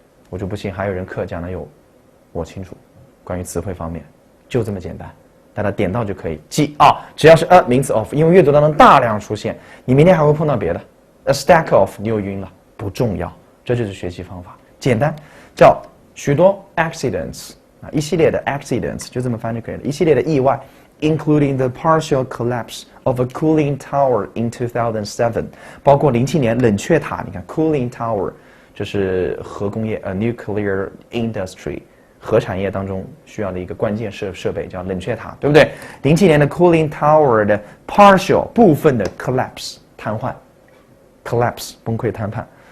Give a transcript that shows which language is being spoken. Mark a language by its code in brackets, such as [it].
[zh] 我就不信还有人课讲的有我清楚，关于词汇方面就这么简单，大家点到就可以记啊。只要是 a 名词 of， 因为阅读当中大量出现，你明天还会碰到别的 a stack of， 你又晕了，不重要，这就是学习方法，简单，叫许多 accidents 啊，一系列的 accidents 就这么翻就可以了，一系列的意外。 [en] Including the partial collapse of a cooling tower in 2007， [zh] 包括07年冷却塔。你看 cooling tower， 这是核工业nuclear industry， 核产业当中需要的一个关键设备，叫冷却塔，对不对？07年的 cooling tower 的 partial 部分的 collapse 瘫痪 ，collapse 崩溃瘫痪。